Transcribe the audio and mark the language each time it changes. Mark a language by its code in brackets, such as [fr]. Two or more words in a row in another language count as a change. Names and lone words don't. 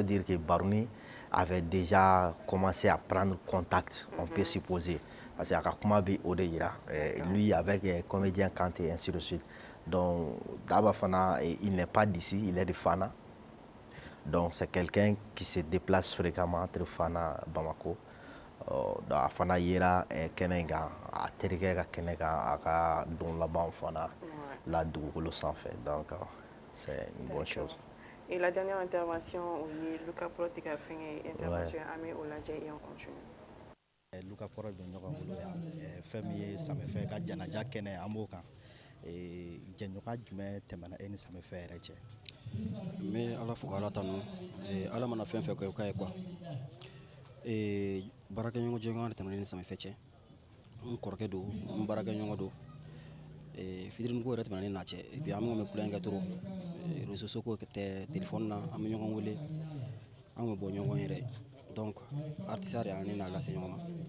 [fr] dire que Borni avait déjà commencé à prendre contact on peut supposer parce que [bm] a ka kuma bɛ o de yira [fr] lui avec comédien Kante et ainsi de suite donc Daba fana il n'est pas d'ici il est de Fana donc c'est quelqu'un qui se déplace fréquemment entre Fana et Bamako donc [bm] a fana yera kɛnɛ kan a terikɛ ka kɛnɛ kan a ka don laban fana la dugukolo sanfɛ [fr] donc c'est une bonne chose. Et la dernière intervention, oui, Lucas Prot a fait une intervention à Amé Olaje et on continue. [bm] Lucas Prot bɛ ɲɔgɔn bolo yan fɛn min ye Samifɛ ka janaja kɛnɛ an b'o kan jɛɲɔgɔn jumɛn tɛmɛna e ni Samifɛ yɛrɛ cɛ. n bɛ Ala fo k'Ala tanu Ala mana fɛn fɛn kɛ o ka ye quoi baarakɛɲɔgɔn jɛɲɔgɔn de tɛmɛna ne ni Samifɛ cɛ n kɔrɔkɛ don n baarakɛɲɔgɔn don fitinin ko yɛrɛ tɛmɛna ne n'a cɛ [fr] et puis [bm] an bɛ kulonkɛ kɛ [fr] trop réseaux sociaux [bm] tɛ téléphone na an bɛ ɲɔgɔn wele an bɛ bɔ ɲɔgɔn yɛrɛ donc artiste de y'an ni n'a lase ɲɔgɔn ma.